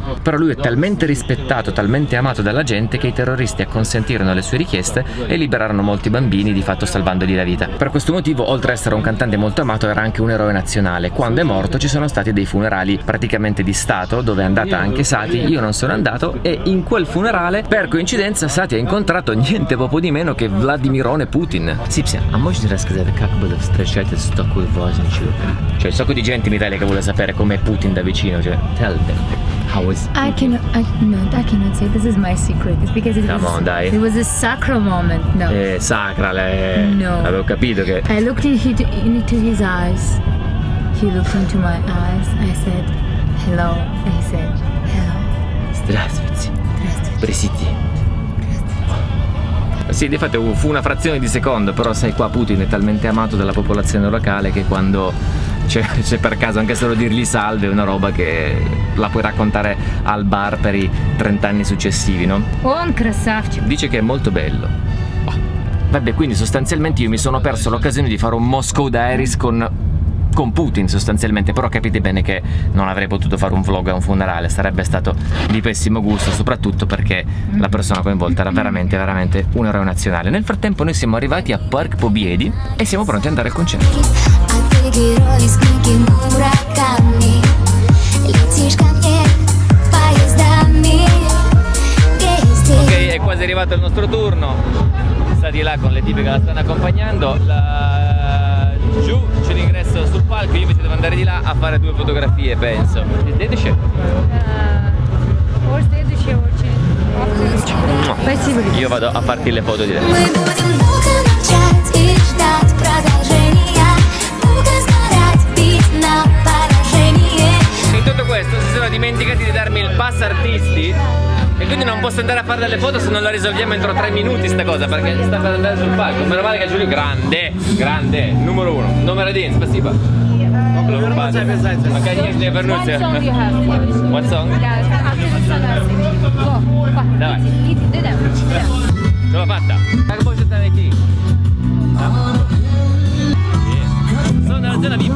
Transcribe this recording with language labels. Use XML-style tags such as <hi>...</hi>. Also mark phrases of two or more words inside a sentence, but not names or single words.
<it>Però lui è talmente rispettato, talmente amato dalla gente che i terroristi acconsentirono alle sue richieste e liberarono molti bambini, di fatto salvandogli la vita. Per questo motivo, oltre ad essere un cantante molto amato, era anche un eroe nazionale. Quando è morto ci sono stati dei funerali praticamente di stato dove è andata anche Sati. Io non sono andato e in quel funerale per coincidenza Sati ha incontrato niente poco di meno che Vladimirone Putin.</it> <ru>Sipsia, a можете рассказать, как было встречаться с такой важным человеком?</ru> <it>Cioè, un sacco di gente in Italia che vuole sapere com'è Putin da vicino, cioè,</it> <en>tell them. How was... I cannot say. This is my secret. It's because Come on, dai. It was a sacral moment. No.</en> <it>Sacra, No. Avevo capito che...</it> <en>I looked into his eyes. He looked into my eyes. I said, hello. He said, hello.</en> <ru>Здравствуйте. Здравствуйте.</ru> <it>Presidente. Sì, di fatto fu una frazione di secondo, però sai qua Putin è talmente amato dalla popolazione locale che quando c'è per caso anche solo dirgli salve è una roba che la puoi raccontare al bar per i 30 anni successivi, no?</it> <ru>Он красавчик.</ru> <it>Dice che è molto bello. Vabbè, quindi sostanzialmente io mi sono perso l'occasione di fare un Moscow Diaries con Putin sostanzialmente, però capite bene che non avrei potuto fare un vlog a un funerale, sarebbe stato di pessimo gusto, soprattutto perché la persona coinvolta era veramente un eroe nazionale. Nel frattempo noi siamo arrivati a Park Pobedi e siamo pronti ad andare al concerto. Ok, è quasi arrivato il nostro turno. Sta di là con le tipe che la stanno accompagnando. Giù c'è l'ingresso sul palco, io invece devo andare di là a fare 2 fotografie, penso.</it> <ru>Следующее? Спасибо.</ru> <it>Io vado a farti le foto di là.</it> <ru>Продолжение, ну-ка сгорать, бить на поражение.</ru> <it>dimenticati di darmi il pass artisti e quindi non posso andare a fare delle foto se non la risolviamo entro 3 minuti sta cosa, perché sta per andare sul palco. Meno male che Giulio grande, numero 1. Numero 1, спасибо. Ok, niente per</it> <en>What song you have? What song? Yeah, after the sun, go.</en> <ru>Давай.</ru> <en>Do them.</en> <it>Ce l'ho fatta.</it> <ru>Как больше там идти?</ru> <it>Sono nella zona VIP.</it>